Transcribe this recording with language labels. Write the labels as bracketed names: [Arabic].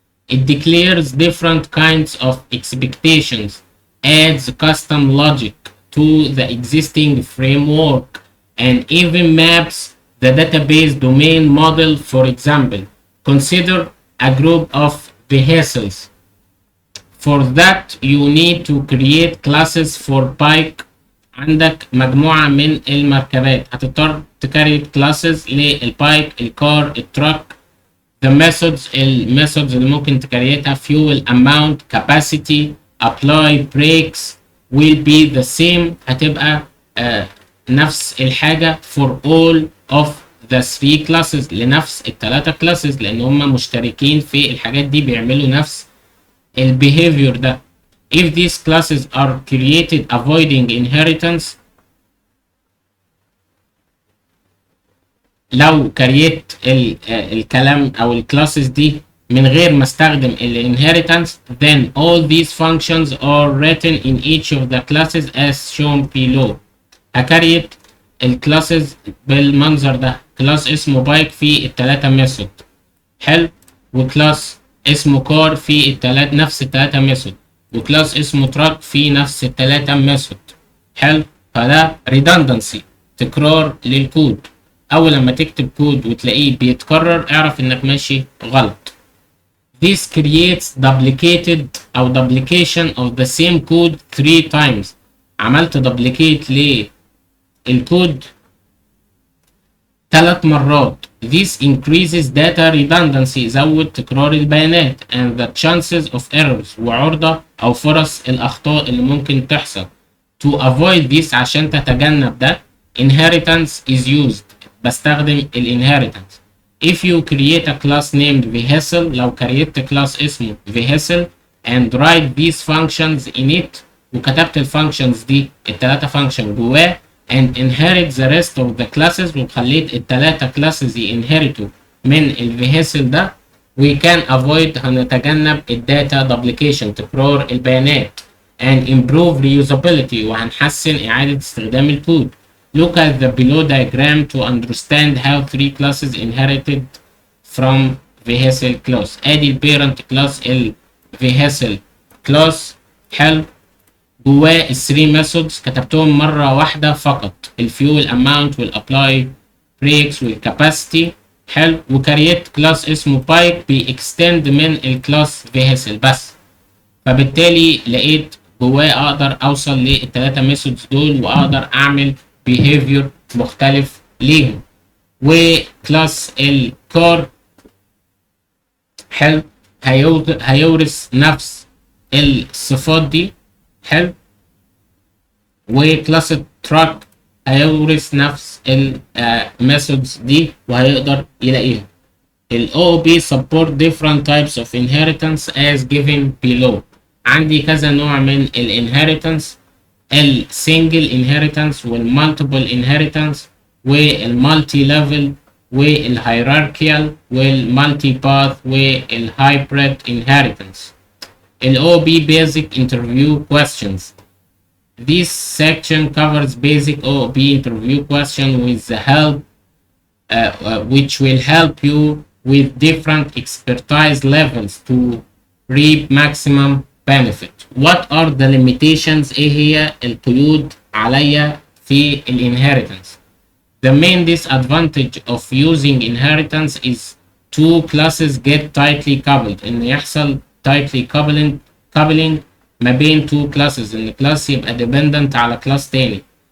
[English] It declares different kinds of expectations, adds custom logic to the existing framework, and even maps the database domain model. For example, consider a group of vehicles. For that you need to create classes for bike. [Arabic] عندك مجموعة من المركبات، هتضطر تكريت classes للبايك، الكار، التراك. [English] The methods [Arabic] اللي ممكن تكريتها [English] fuel amount, capacity, apply, brakes will be the same. [Arabic] هتبقى نفس الحاجة [English] for all of the three classes، [Arabic] لنفس الثلاثة classes، لأن هم مشتركين في الحاجات دي، بيعملوا نفس البيهيفير ده. [English] If these classes are created avoiding inheritance، [Arabic] لو كريت الكلام او الكلاسز دي من غير ما استخدم الانهيرتنس، [English] then all these functions are written in each of the classes as shown below. [Arabic] هكريت الكلاسز بالمنظر ده. كلاس اسمه بايك في التلاتة ميثود، حلو، وكلاس اسمه كار في نفس التلاتة ميثود، وكلاس اسمه تراك في نفس التلاتة ميثود، حلو. فده redundancy، تكرار للكود. اول لما تكتب كود وتلاقيه بيتكرر اعرف انك ماشي غلط. [English] This creates duplicated او duplication of the same code 3 times. [Arabic] عملت duplicate للكود 3 مرات. [English] This increases data redundancy، [Arabic] يزود تكرار البيانات [English] and the chances of errors، [Arabic] وعرضة او فرص الاخطاء اللي ممكن تحصل. [English] To avoid this، [Arabic] عشان تتجنب ده، [English] inheritance is used، [Arabic] بستخدم الانهيرتنس. [English] If you create a class named vehicle، [Arabic] لو كريت كلاس اسمه vehicle [English] and write these functions in it، [Arabic] وكتبت الفانكشنز دي التلاتة فانكشن جواه [English] and inherit the rest of the classes، [Arabic] وخليت التلاتة classes ينهرتوا من الفيهيسل ده، [English] we can avoid، [Arabic] هنتجنب الداتا duplication، تكرار البيانات [English] and improve reusability، [Arabic] وهنحسن إعادة استخدام الكود. [English] Look at the below diagram to understand how 3 classes inherited from vehicle class. [Arabic] ادي البيرنت كلاس الvehicle class، حلو، جواه ال 3 methods كتبتهم مرة واحدة فقط، الفيول amount والapply brakes والcapacity، حلو، وكريت كلاس اسمه bike بيextend من الكلاس vehicle بس. فبالتالي لقيت جواه اقدر اوصل للثلاثة ميثودز دول، واقدر اعمل behavior مختلف ليهم. وكلاس الكار، حلو، هيورث نفس الصفات دي، حلو. وكلاس التراك هيورث نفس الميثودز دي وهيقدر يلاقيها. [English] ال OOP support different types of inheritance as given below. [Arabic] عندي كذا نوع من الانهيرتنس، السنجل انهيرتنس والمالتيبل انهيرتنس والمالتي ليفل والهيراركيال والمالتي باث والهايبريد انهيرتنس. [English] ال OOP basic interview questions. This section covers basic OOP interview question with the help which will help you with different expertise levels to reap maximum benefit. What are the limitations؟ [Arabic] ايه هي القيود عليا في الانهيرتنس؟ [English] The main disadvantage of using inheritance is two classes get tightly coupled، ان يحصل tightly coupling ما بين two classes، [Arabic] ان class يبقى dependent على class تاني.